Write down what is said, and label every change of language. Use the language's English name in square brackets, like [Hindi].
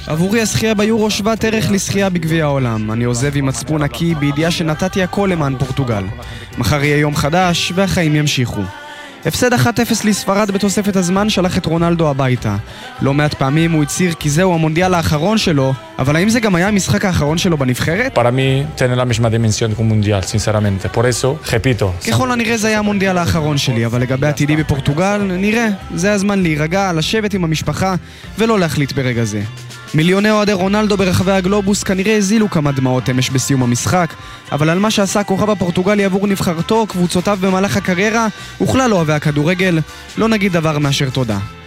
[Hebrew] עבורי השחייה ביורו שוות ערך לשחייה בגביע העולם. אני עוזב עם מצפון נקי בידיעה שנתתי הכל למען פורטוגל. מחר יהיה יום חדש והחיים ימשיכו. הפסד 1-0 לספרד בתוספת הזמן שלח את רונלדו הביתה. לא מעט פעמים הוא הצהיר כי זהו המונדיאל האחרון שלו, אבל האם זה גם היה המשחק האחרון שלו בנבחרת? [Spanish] Para mí tiene la misma dimensión que un mundial, sinceramente. Por eso, repito. [Hebrew] ככל הנראה זה היה המונדיאל האחרון שלי, אבל לגבי עתידי בפורטוגל, נראה, זה הזמן להירגע, לשבת עם המשפחה ולא להחליט ברגע זה. מיליוני אוהדי רונלדו ברחבי הגלובוס כנראה הזילו כמה דמעות אמש בסיום המשחק, אבל על מה שעשה כוכב הפורטוגלי עבור נבחרתו, קבוצותיו במהלך הקריירה, וכלל אוהבי הכדורגל, לא נגיד דבר מאשר תודה.